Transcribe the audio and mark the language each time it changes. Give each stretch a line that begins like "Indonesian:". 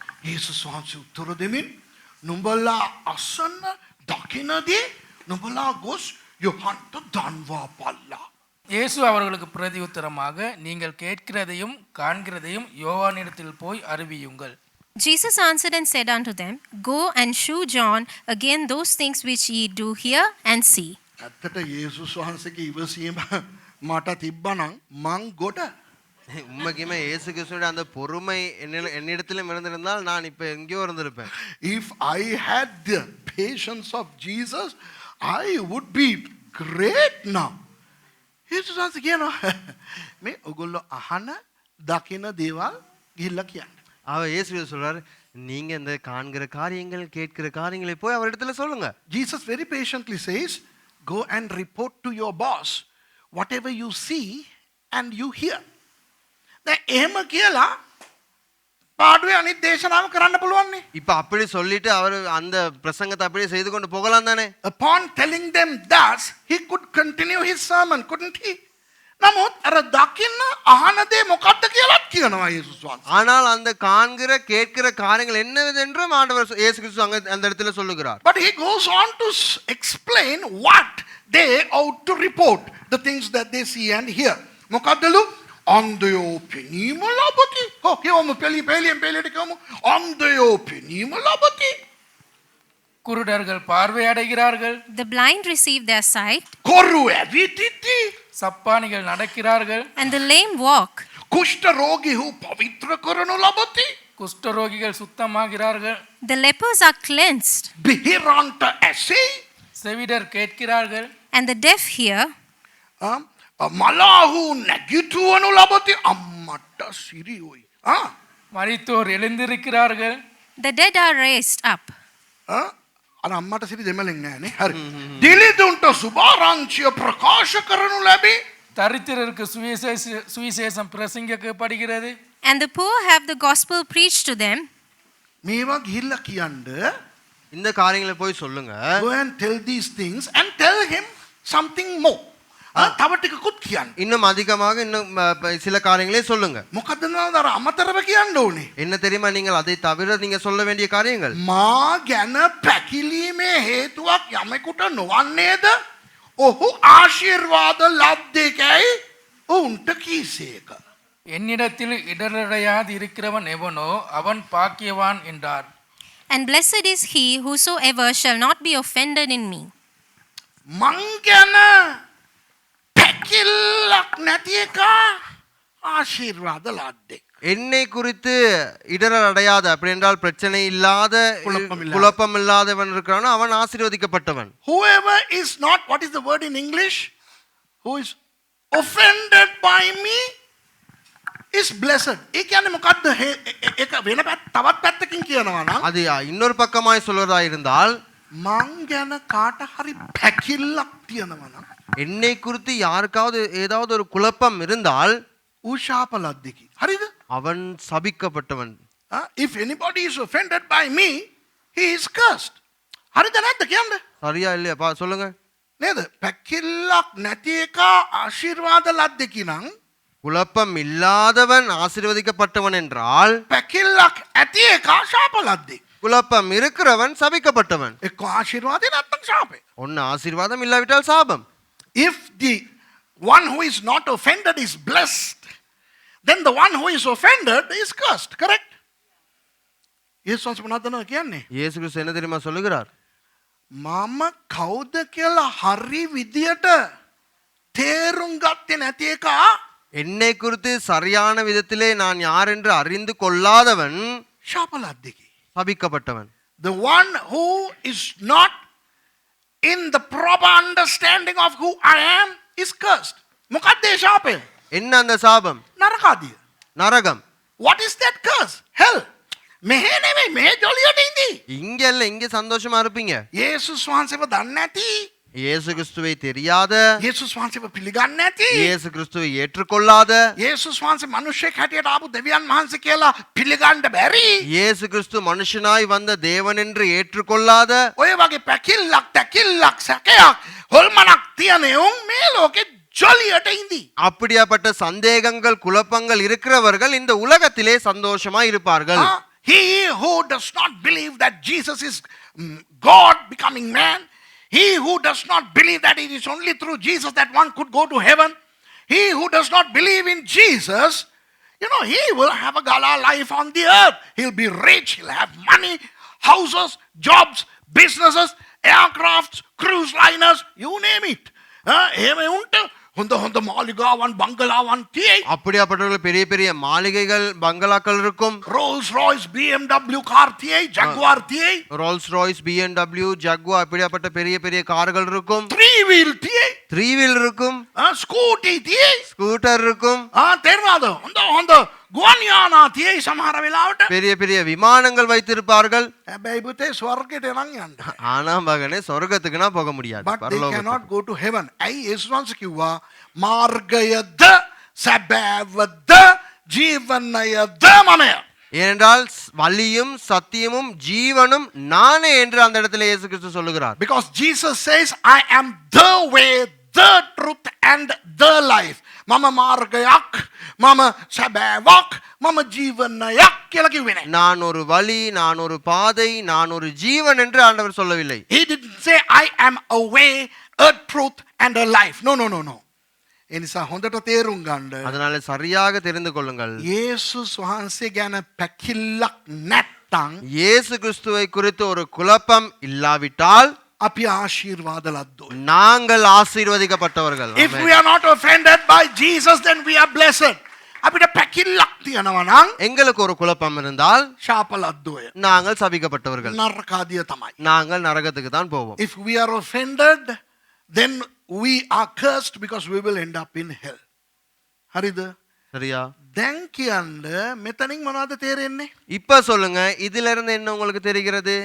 Sinhala: යේසුස් වහන්සේ උත්තර දෙමින් නුඹලා අසන්න දකින්නදී නුඹලා ගොස් යොහන්ට දන්වා පල්ලා.
Tamil: இயேசு அவர்களுக்கு பிரதியுத்தரமாக நீங்கள் கேட்கிறதையும் காண்கிறதையும் யோவானிடத்தில் போய் அறிவியுங்கள்.
English: Jesus answered and said unto them, Go and shew John again those things which ye do hear and see.
Sinhala: ඇත්තට යේසුස් වහන්සේගේ ඉවසීම මට තිබ්බනම් මං ගොඩ.
Tamil: உண்மைக்குமே இயேசு கிறிஸ்துவோட அந்த பொறுமை என்னிடத்திலும் இருந்திருந்தால் நான் இப்ப எங்கேயோ இருந்திருப்பேன்.
English: If I had the patience of Jesus, I would be great now.
Sinhala: යේසුස් වහන්සේ කියනවා මේ ඔයගොල්ලෝ අහන දකින දේවල් ගිහිල්ලා කියන්න.
Tamil: அவர் இயேசு சொல்றாரு நீங்க இந்த காண்கிற காரியங்கள் கேட்கிற காரியங்களை போய் அவரிடத்துல சொல்லுங்க.
English: Jesus very patiently says, go and report to your boss whatever you see and you hear.
Sinhala: දැන් එහෙම කියලා පාඩුවේ අනිත් දේශනාව කරන්න පුළුවන් නේ.
Tamil: இப்ப அப்படி சொல்லிட்டு அவர் அந்த பிரசங்கத்தை அப்படியே செய்து கொண்டு போகலாம் தானே.
English: Upon telling them that, he could continue his sermon, couldn't he?
Sinhala: නමුත් අර දකින්න අහන දේ මොකක්ද කියලාත් කියනවා යේසුස් වහන්සේ.
Tamil: ஆனால் அந்த காண்கிற கேட்கிற காரியங்கள் என்னவென்றும் ஆண்டவர் இயேசு கிறிஸ்து அந்த இடத்துல சொல்லுகிறார்.
English: But he goes on to explain what they ought to report, the things that they see and hear.
Sinhala: මොකක්දලු? අන්ධයෝ පෙනීම ලබති. කියවමු පෙළියට කියවමු. අන්ධයෝ පෙනීම ලබති.
Tamil: குருடர்கள் பார்வை அடைகிறார்கள்.
English: The blind receive their sight,
Sinhala: කොරු ඇවිදිති.
Tamil: சப்பானிகள் நடக்கிறார்கள்.
English: and the lame walk.
Sinhala: කුෂ්ඨ රෝගීහු පවිත්‍ර කරනු ලබති.
Tamil: குஷ்டரோகிகள் சுத்தமாகிறார்கள்.
English: The lepers are cleansed,
Sinhala: බිහිරන්ට ඇසෙයි.
Tamil: செவிடர் கேட்கிறார்கள்.
English: and the deaf hear.
Sinhala: මලාහු නැගිටුවනු ලබති. අම්මට සිරියොයි.
Tamil: மரித்தோர் எழுந்திருக்கிறார்கள்.
English: The dead are raised up.
Sinhala: අර අම්මට සිරි දෙමලෙන් නෑනේ. හරි. දිලිදුන්ට සුභාරංචිය ප්‍රකාශ කරනු ලැබේ.
Tamil: தரித்திரருக்கு சுவிசேஷம் பிரசங்கிக்கப்படுகிறது.
English: And the poor have the gospel preached to them.
Sinhala: මේවා ගිහිල්ලා කියන්න.
Tamil: இந்த காரியங்களை போய் சொல்லுங்க.
English: Go and tell these things and tell him something more.
Sinhala: තව ටිකකුත් කියන්න.
Tamil: இன்னும் அதிகமாக இன்னும் சில காரியங்களே சொல்லுங்க.
Sinhala: මොකද්ද නේද අර අමතරව කියන්න ඕනේ.
Tamil: என்ன தெரியுமா நீங்கள் அதை தவிர நீங்க சொல்ல வேண்டிய காரியங்கள்.
Sinhala: මා ගැන පැකිලීමේ හේතුවක් යමෙකුට නොවන්නේද? ඔහු ආශිර්වාද ලබ්දේකයි උන්ට කීසේක.
Tamil: என்னிடத்தில் இடரடையாது இருக்கிறவன் எவனோ அவன் பாக்கியவான் என்றார்.
English: And blessed is he whosoever shall not be offended in me.
Sinhala: මං ගැන පැකිල්ලක් නැති එක ආශිර්වාද ලද්දේ.
Tamil: என்னை குறித்து இடரல் அடையாத அப்படி என்றால் பிரச்சனை இல்லாத குழப்பம் இல்லாதவன் இருக்கிறானோ அவன் ஆசீர்வதிக்கப்பட்டவன்.
English: Whoever is not, what is the word in English? Who is offended by me is blessed.
Sinhala: ඒ කියන්නේ මොකද්ද? ඒක වෙන තවත් පැත්තකින් කියනවා නම්
Tamil: அது இன்னொரு பக்கமாய் சொல்வதா இருந்தால்
Sinhala: මං ගැන කාට හරි පැකිල්ලක් තියෙනවා නම්
Tamil: என்னை குறித்து யாருக்காவது ஏதாவது ஒரு குழப்பம் இருந்தால்
Sinhala: ඌ ශාප ලද්දේකි. හරිද?
Tamil: அவன் சபிக்கப்பட்டவன்.
English: If anybody is offended by me, he is cursed.
Sinhala: හරිද නැද්ද කියන්නේ?
Tamil: சரியா இல்லையா சொல்லுங்க.
Sinhala: නේද? පැකිල්ලක් නැති එක ආශිර්වාද ලද්දකි නම්
Tamil: குழப்பம் இல்லாதவன் ஆசீர்வதிக்கப்பட்டவன் என்றால்
Sinhala: පැකිල්ලක් ඇති එක ශාප ලද්දෙක්.
Tamil: குழப்பம் இருக்கிறவன் சபிக்கப்பட்டவன்.
Sinhala: එක්ක ආශිර්වාදේ නැත්නම් ශාපේ.
Tamil: ஒன்னு ஆசீர்வாதம் இல்லாவிட்டால் சாபம்.
English: If the one who is not offended is blessed, then the one who is offended is cursed. Correct?
Sinhala: යේසුස් මොනවද කියන්නේ?
Tamil: இயேசு கிறிஸ்து என்ன தெரியுமா சொல்லுகிறார்?
Sinhala: මම කවුද කියලා හරි විදියට තේරුම් ගත්තේ නැති එක
Tamil: என்னை குறித்து சரியான விதத்திலே நான் யார் என்று அறிந்து கொள்ளாதவன்
Sinhala: ශාප ලද්දෙකි.
Tamil: சபிக்கப்பட்டவன்.
English: The one who is not in the proper understanding of who I am is cursed.
Sinhala: මොකක්ද ඒ ශාපය?
Tamil: என்ன அந்த சாபம்?
Sinhala: නරකාදිය.
Tamil: நரகம்.
English: What is that curse? Hell.
Sinhala: මෙහෙ නෙමෙයි මෙහෙ ජොලියට ඉඳී.
Tamil: இங்க இல்ல, இங்க சந்தோஷமா இருப்பீங்க.
Sinhala: යේසුස් වහන්සේව දන්නේ නැති,
Tamil: இயேசு கிறிஸ்துவை தெரியாத,
Sinhala: යේසුස් වහන්සේව පිළිගන්නේ නැති,
Tamil: இயேசு கிறிஸ்துவை ஏற்றுக்கொள்ளாத,
Sinhala: යේසුස් වහන්සේ මිනිස්සෙක් හැටියට ආපු දෙවියන් වහන්සේ කියලා පිළිගන්න බැරි,
Tamil: இயேசு கிறிஸ்து மனுஷனாய் வந்த தேவன் என்று ஏற்றுக்கொள்ளாத,
Sinhala: ඔය වගේ පැකිල්ලක් තැකිල්ලක් සැකයක් හොල්මනක් තියන උන් මේ ලෝකෙ ජොලියට ඉඳී.
Tamil: அப்படியாப்பட்ட சந்தேகங்கள் குழப்பங்கள் இருக்கிறவர்கள் இந்த உலகத்திலே சந்தோஷமா இருப்பார்கள்.
English: He who does not believe that Jesus is God becoming man, he who does not believe that it is only through Jesus that one could go to heaven, he who does not believe in Jesus, he will have a gala life on the earth. He'll be rich, he'll have money, houses, jobs, businesses, aircrafts, cruise liners, you name it.
Sinhala: එහෙම උන්ට හොඳ හොඳ මාලිගාවන් බංගලාවන් තියෙයි.
Tamil: அப்படியாப்பட்டவர்கள் பெரிய பெரிய மாளிகைகள் பங்களாக்கள் இருக்கும்.
Sinhala: Rolls Royce BMW car තියෙයි, Jaguar තියෙයි.
Tamil: ரோல்ஸ் ராய்ஸ் BMW ஜாகுவார் அப்படியாப்பட்ட பெரிய பெரிய கார்கள் இருக்கும்.
Sinhala: 3 wheel තියෙයි.
Tamil: 3 wheel இருக்கும்.
Sinhala: ස්කූටි තියෙයි.
Tamil: ஸ்கூட்டர் இருக்கும்.
Sinhala: තේරෙනවද? හොඳ හොඳ ගුවන් යානා තියෙයි සමහර වෙලාවට.
Tamil: பெரிய பெரிய விமானங்கள் வைத்திருப்பார்கள்.
Sinhala: හැබැයි පුතේ ස්වර්ගයට නම් යන්න.
Tamil: ஆனா மகனே சொர்க்கத்துக்குனா போக முடியாது.
English: But they
Tamil: பரலோகத்துக்கு.
English: cannot go to heaven.
Sinhala: ඇයි යේසුස් වහන්සේ කිව්වා මාර්ගයද සැබෑවද ජීවනයද මමය.
Tamil: ஏனென்றால் வழியும் சத்தியமும் ஜீவனும் நானே என்று அந்த இடத்துல இயேசு கிறிஸ்து சொல்லுகிறார்.
English: Because Jesus says I am the way, the truth and the life.
Sinhala: මම මාර්ගයක්, මම සැබෑවක්, මම ජීවනයක් කියලා කිව්වේ නැහැ.
Tamil: நான் ஒரு வழி, நான் ஒரு பாதை, நான் ஒரு ஜீவன் என்று ஆண்டவர் சொல்லவில்லை.
English: He didn't say I am a way, a truth and a life.
Sinhala: No. ඒ නිසා හොඳට තේරුම් ගන්න.
Tamil: அதனால சரியாக தெரிந்து கொள்ளுங்கள்.
Sinhala: යේසුස් වහන්සේ ගැන පැකිල්ලක් නැත්තම්
Tamil: இயேசு கிறிஸ்துவை குறித்து ஒரு குழப்பம் இல்லாவிட்டால்
Sinhala: අපි ආශිර්වාද ලද්දෝ.
Tamil: நாங்கள் ஆசீர்வதிக்கப்பட்டவர்கள்.
English: If we are not offended by Jesus, then we are blessed.
Sinhala: අපිට පැකිල්ලක් තියනවා නම්
Tamil: எங்களுக்கு ஒரு குழப்பம் இருந்தால்
Sinhala: ශාප ලද්දෝය.
Tamil: நாங்கள் சபிக்கப்பட்டவர்கள்.
Sinhala: නරකාදිය තමයි.
Tamil: நாங்கள் நரகத்துக்கு தான் போவோம்.
English: If we are offended, then we are cursed because we will end up in hell.
Sinhala: හරිද?
Tamil: சரியா?
Sinhala: දැන් කියන්න මෙතනින් මොනවද තේරෙන්නේ?
Tamil: இப்ப சொல்லுங்க, இதுல இருந்து என்ன உங்களுக்கு தெரிகிறது?